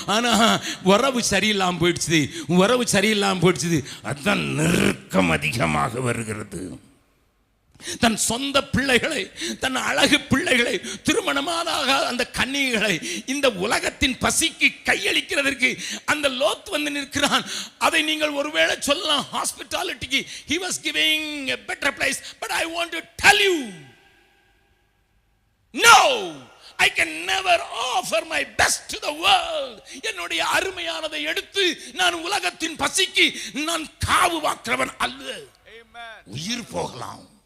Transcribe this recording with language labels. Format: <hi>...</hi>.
<ta>ஆனா உறவு சரியில்லாம போயிடுச்சு, உறவு சரியில்லாம போயிடுச்சு. அதுதான் நெருக்கம் அதிகமாக வருகிறது. தன் சொந்த பிள்ளைகளை, தன் அழகு பிள்ளைகளை, திருமணமான அந்த கன்னிகளை இந்த உலகத்தின் பசிக்கு கையளிக்கிறதற்கு அந்த லோத் வந்து நிற்கிறான். அதை நீங்கள் ஒருவேளை சொல்லலாம் ஹாஸ்பிட்டாலிட்டிக்கு,</ta> <en>he was giving a better place, but I want to tell you, no, I can never offer my best to the world.</en> <ta>என்னுடைய அருமையானதை எடுத்து நான் உலகத்தின் பசிக்கு நான் காவு வாக்குறவன் அல்ல. உயிர் போகலாம்.</ta>